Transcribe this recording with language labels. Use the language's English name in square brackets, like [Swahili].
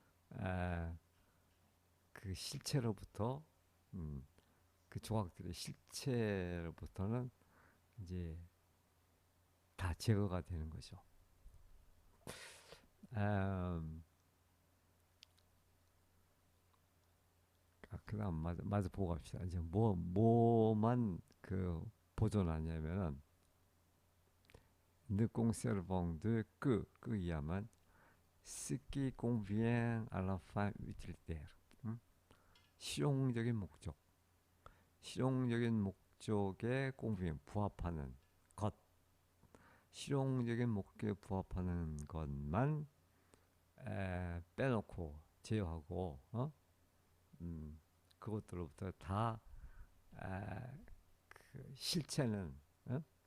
[Korean] 아, 그 실체로부터 음, 그 조각들의 실체로부터는 이제 다 제거가 되는 거죠. 음, 그다음 마저 보고 갑시다. 이제 뭐만 그 보존하냐면은 [French] ne conservons que [Korean] 이하만 [French] ce qui convient à la fin utilitaire. 음? [Korean] 실용적인 목적, 실용적인 목적에 convient 부합하는 것, 실용적인 목적에 부합하는 것만 빼놓고 제어하고 음, 그것들로부터 다 에, 그 실체는 어?